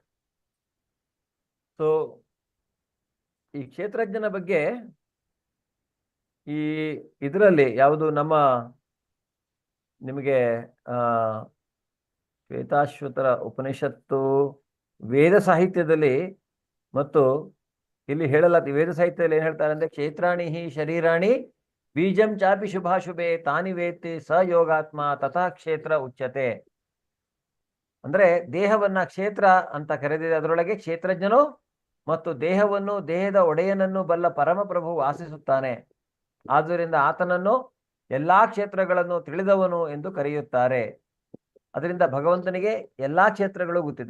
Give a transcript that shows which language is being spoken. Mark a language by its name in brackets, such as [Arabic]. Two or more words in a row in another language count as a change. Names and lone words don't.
[Kannada] ಸೊ ಈ ಕ್ಷೇತ್ರಜ್ಞನ ಬಗ್ಗೆ ಈ ಇದರಲ್ಲಿ ಯಾವುದು ನಮ್ಮ ನಿಮಗೆ ಶ್ವೇತಾಶ್ವತರ ಉಪನಿಷತ್ತು ವೇದ ಸಾಹಿತ್ಯದಲ್ಲಿ ಮತ್ತು ಇಲ್ಲಿ ಹೇಳಲಾಗ್ತದೆ. ವೇದ ಸಾಹಿತ್ಯದಲ್ಲಿ ಏನ್ ಹೇಳ್ತಾರೆ ಅಂದ್ರೆ, [Sanskrit] ಕ್ಷೇತ್ರಾಣಿ ಹಿ ಶರೀರಾಣಿ ಬೀಜಂ ಚಾಪಿ ಶುಭಾಶುಭೆ ತಾನಿ ವೇತ್ತಿ ಸ ಯೋಗಾತ್ಮ ತಥಾ ಕ್ಷೇತ್ರ ಉಚ್ಯತೆ. [Kannada] ಅಂದ್ರೆ ದೇಹವನ್ನ ಕ್ಷೇತ್ರ ಅಂತ ಕರೆದಿದೆ, ಅದರೊಳಗೆ ಕ್ಷೇತ್ರಜ್ಞನು ಮತ್ತು ದೇಹವನ್ನು, ದೇಹದ ಒಡೆಯನನ್ನು ಬಲ್ಲ ಪರಮಪ್ರಭು ವಾಸಿಸುತ್ತಾನೆ. ಆದ್ದರಿಂದ ಆತನನ್ನು ಎಲ್ಲಾ ಕ್ಷೇತ್ರಗಳನ್ನು ತಿಳಿದವನು ಎಂದು ಕರೆಯುತ್ತಾರೆ. ಅದರಿಂದ ಭಗವಂತನಿಗೆ ಎಲ್ಲಾ ಕ್ಷೇತ್ರಗಳು ಗೊತ್ತಿದೆ.